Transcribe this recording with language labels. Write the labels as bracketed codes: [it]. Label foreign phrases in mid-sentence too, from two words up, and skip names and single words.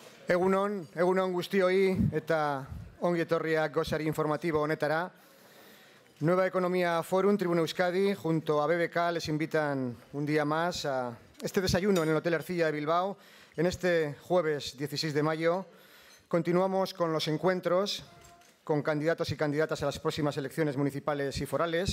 [eu] Egunon guztioi eta ongi etorriak Gosari informativo honetara. [es] Nueva Economía Forum, Tribuna Euskadi, junto a BBK, les invitan un día más a este desayuno en el Hotel Ercilla de Bilbao. En este jueves 16 de mayo continuamos con los encuentros con candidatos y candidatas a las próximas elecciones municipales y forales.